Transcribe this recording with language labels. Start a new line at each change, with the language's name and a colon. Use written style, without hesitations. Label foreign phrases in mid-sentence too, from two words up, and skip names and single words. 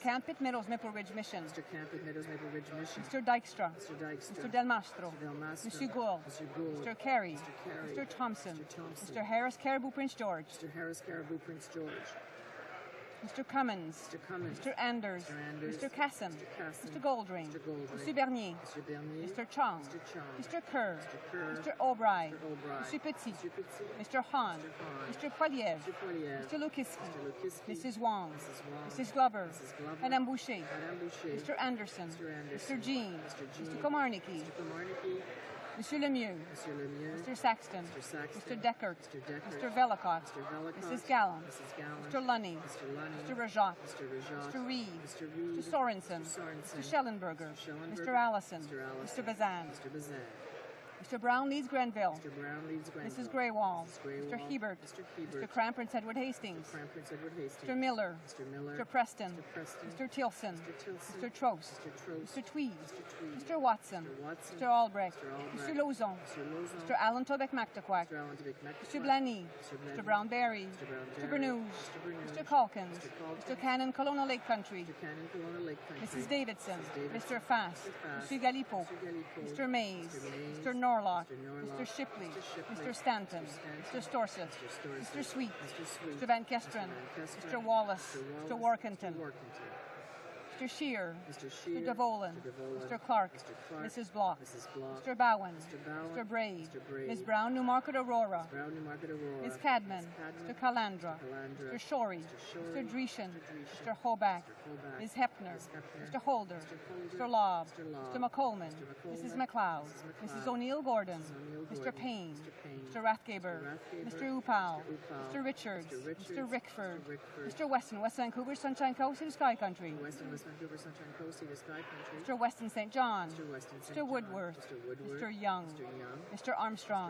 English: Camp Pitt Meadows Maple Ridge Mission. Mr. Dykstra. Mr. Del Mastro. Mr. Gould. Mr. Carey. Mr. Thompson. Mr. Harris Caribou Prince George. Mr. Cummins. Mr. Anders. Mr. Casson. Mr. Goldring. Mr. Bernier. Mr. Chong. Mr. Kerr. Mr. O'Brien. Mr. Petit. Mr. Hahn. Mr. Poiliev. Mr. Lukiski. Mrs. Wong. Mrs. Glover. Madame Boucher. Mr. Anderson. Mr. Jean. Mr. Komarnicki. Monsieur Lemieux. Mr. Saxton. Mr. Deckert. Mr. Velicott. Mrs. Gallant. Mr. Lunny. Mr. Rajat. Mr. Reid. Mr. Sorensen. Mr. Schellenberger. Mr. Allison. Mr. Bazan. Mr. Brown leads Grenville. Mrs. Greywall. Mr. Hebert. Mr. Cram Prince Edward Hastings. Mr. Miller. Mr. Preston. Mr. Tilson. Mr. Trost. Mr. Tweed. Mr. Watson. Mr. Albrecht. Mr. Lauzon. Mr. Allen Tobeck McTaquac. Mr. Blaney. Mr. Brown-Berry. Mr. Bernouge. Mr. Calkins. Mr. Cannon Colonial Lake Country. Mrs. Davidson. Mr. Fass. Mr. Galipo. Mr. Mays. Mr. Norlock. Mr. Shipley. Mr. Stanton. Mr. Storseth. Mr. Sweet. Mr. Van Kesteren. Mr. Wallace. Mr. Workington. Mr. Shear. Mr. Devolin. Mr. Clark. Mrs. Block. Mr. Bowen. Mr. Brave. Ms. Brown, Newmarket Aurora. Ms. Cadman. Mr. Calandra. Mr. Shorey. Mr. Dreeshen. Mr. Hoback. Ms. Hepner. Mr. Holder. Mr. Lobb. Mr. McColman. Mrs. McLeod. Mrs. O'Neill Gordon. Mr. Payne. Mr. Rathgaber. Mr. Upal. Mr. Richards. Mr. Rickford. Mr. Weston, West Vancouver, Sunshine Coast, and Sky Country. Mr. Weston St. John. Mr. Woodworth. Mr. Young. Mr. Armstrong.